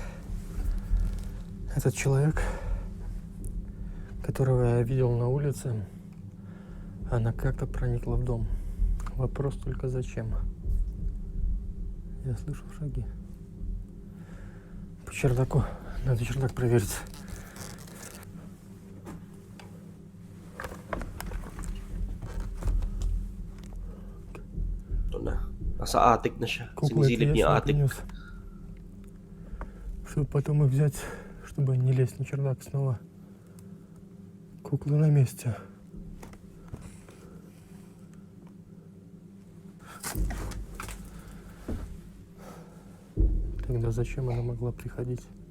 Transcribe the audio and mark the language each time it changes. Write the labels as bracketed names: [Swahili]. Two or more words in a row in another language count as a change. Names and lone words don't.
[Russian] этот человек, которого я видел на улице, она как-то проникла в дом. Вопрос только зачем? Я слышу шаги. По чердаку. Надо чердак проверить. [Filipino] Ito na. Nasa attic na siya. [Russian] Куклы это [Filipino] Sinisilip [Russian] я [Filipino] niya [Russian] сюда [Filipino] attic. [Russian] принес. Чтобы потом их взять, чтобы не лезть на чердак снова. Куклы на месте. Тогда зачем она могла приходить?